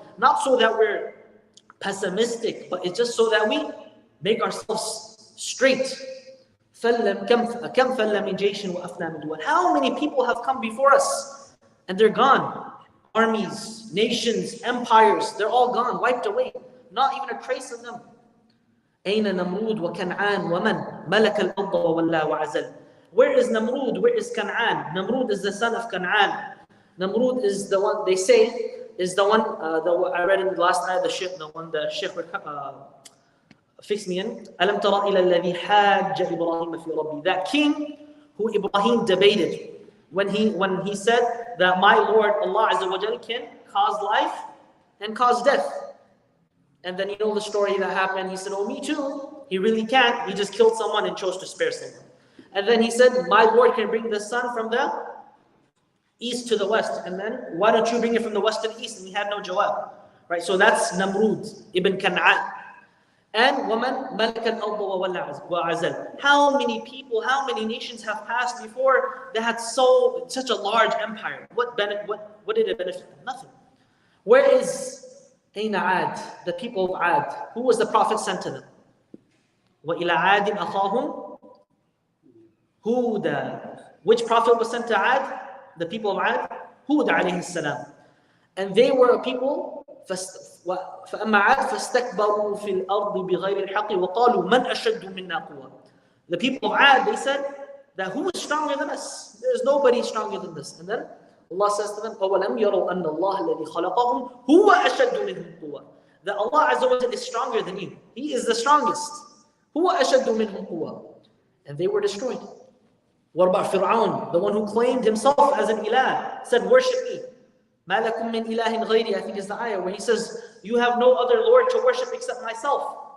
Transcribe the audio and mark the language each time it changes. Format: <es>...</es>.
<en>Not so that we're pessimistic, but it's just so that we make ourselves straight. How many people have come before us and they're gone? Armies, nations, empires, they're all gone, wiped away. Not even a trace of them.</en> <ar>أين نمرود وكنعان ومن ملك الأرض وولى وعزل.</ar> <en>Where is Namrud? Where is Kan'an? Namrud is the son of Kan'an. Namrud is the one, they say, is the one, I read in the last ayah, the Sheikh fixed me in.</en> <ar>أَلَمْ تَرَ إِلَى الَّذِي حَاجَّ إِبْرَاهِيمَ فِي رَبِّهِ.</ar> <en>That king who Ibrahim debated when he said that my Lord Allah Azza wa Jal can cause life and cause death. And then you know the story that happened. He said, oh, me too. He really can't. He just killed someone and chose to spare someone. And then he said, my Lord can bring the sun from the east to the west. And then why don't you bring it from the west to the east? And he had no jawab. Right? So that's Namrud ibn Kan'an.</en> <ar>And وَمَنْ مَلَكَ الْأَرْضَ وَعَزَلْ.</ar> <en>How many people, how many nations have passed before that had such a large empire? What did it benefit them? Nothing. Where is</en> <ar>أَيْنَ عَاد?</ar> <en>The people of Ad. Who was the prophet sent to them?</en> <ar>وَإِلَى عَادٍ أَخَاهُمْ Huda.</ar> <en>Which prophet was sent to Ad? The people of Ad? Hud alayhi salam. And they were a people,</en> <ar>فَأَمَّا عَاد فَاسْتَكْبَرُوا فِي الْأَرْضِ بِغَيْرِ الْحَقِّ وَقَالُوا مَنْ أَشَدُّ مِنَّا قُوَّةً.</ar> <en>The people of Ad, they said that who is stronger than us? There is nobody stronger than this. And then Allah says to them,</en> <ar>أَوَلَمْ يَرَوْا أَنَّ اللَّهَ الَّذِي خَلَقَهُمْ هُوَ أَشَدُّ مِنْهُمْ قُوَّةً.</ar> <en>That Allah Azza wa Jalla is stronger than you. He is the strongest.</en> <ar>هُوَ أَشَدُّ مِنْهُمْ قُوَّةً.</ar> <en>And they were destroyed. What about Fir'aun, the one who claimed himself as an ilah, said, worship me.</en> <ar>مَا لَكُم مِّنْ إِلَهٍ غَيْرِي.</ar> <en>I think is the ayah where he says, you have no other Lord to worship except myself.</en>